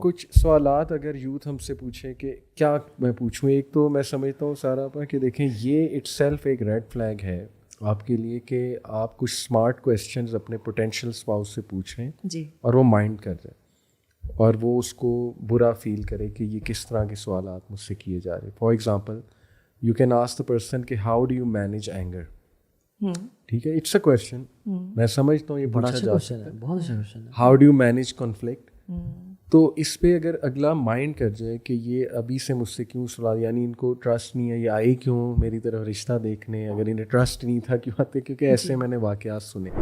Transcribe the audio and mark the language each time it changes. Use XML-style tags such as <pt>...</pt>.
<ur>کچھ سوالات اگر یوتھ ہم سے پوچھیں کہ کیا میں پوچھوں, ایک تو میں سمجھتا ہوں سارا پا کہ دیکھیں یہ</ur> <en>itself</en> <ur>ایک</ur> <en>red flag</en> <ur>ہے آپ کے لیے کہ آپ کچھ</ur> <en>smart questions</en> <ur>اپنے</ur> <en>potential spouse</en> <ur>سے پوچھ رہے ہیں جی, اور وہ مائنڈ کر رہے ہیں, اور وہ اس کو برا فیل کرے کہ یہ کس طرح کے سوالات مجھ سے کیے جا رہے ہیں.</ur> <en>for example you can ask the person</en> <ur>کہ</ur> <en>How do you manage anger.</en> <ur>ٹھیک ہے,</ur> <en>it's a question,</en> <ur>میں سمجھتا ہوں یہ بڑا اچھا کویسچن ہے, بہت اچھا کویسچن ہے.</ur> <en>How do you manage conflict.</en> <ur>تو اس پہ اگر اگلا مائنڈ کر جائے کہ یہ ابھی سے مجھ سے کیوں سوال, یعنی ان کو ٹرسٹ نہیں ہے, یہ آئے کیوں میری طرف رشتہ دیکھنے, اگر انہیں ٹرسٹ نہیں تھا کیوں آتے, کیونکہ ایسے میں نے واقعات سنے.</ur>